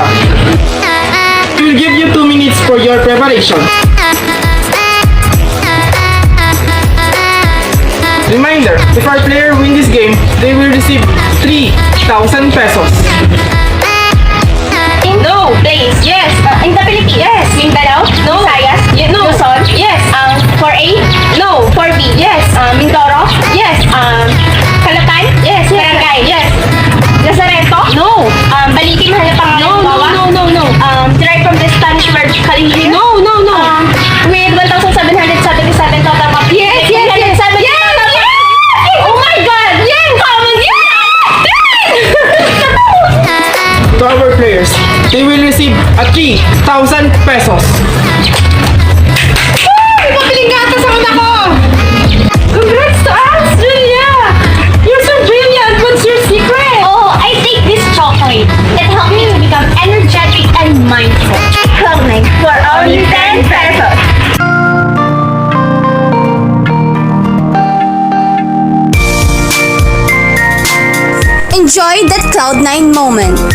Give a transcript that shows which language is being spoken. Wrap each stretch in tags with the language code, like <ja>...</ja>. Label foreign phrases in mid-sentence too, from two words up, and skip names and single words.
<en>We will give you 2 minutes for your preparation. Reminder, if our player win this game, they will receive 3,000 pesos. No, place. Yes. In the Philippines. Yes. Mindanao. No. Visayas. No. Luzon. Yes. For A. No. For B. Yes. Mindoro. Yes. Calapan. Yes. Barangay. Yes. Lazareto. No. Baliti Mahalapangalan. No. Derived from the Spanish word Calingri. No. With 1,777 total of. Yes. Oh my God. Yes. Common. To our players, they will receive a 3,000 pesos.</en> <tl>Pabiling gatas ang anak ko!</tl> <en>Congrats to us, Julia! You're so brilliant! What's your secret? Oh, I take this chocolate. It helped me to become energetic and mindful. Cloud9 for only 10 pesos. Enjoy that Cloud9 moment.</en>